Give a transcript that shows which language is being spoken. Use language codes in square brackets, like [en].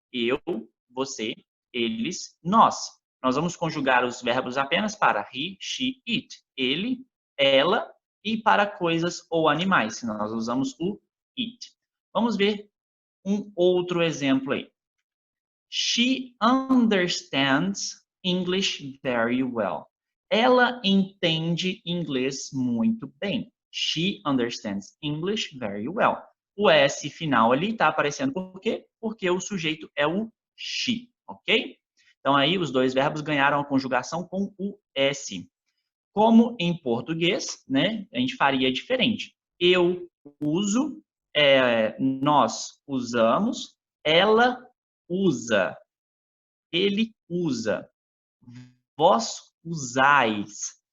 [pt] Eu, você, eles, nós. Nós vamos conjugar os verbos apenas para he, she, it. Ele, ela e para coisas ou animais. Nós usamos o it. Vamos ver um outro exemplo aí. [en] She understands English very well. [pt] Ela entende inglês muito bem. [en] She understands English very well. [pt] O S final ali está aparecendo por quê? Porque o sujeito é o she, ok? Então aí os dois verbos ganharam a conjugação com o S. Como em português, né, a gente faria diferente. Eu uso, nós usamos, ela usa, ele usa, vós usais.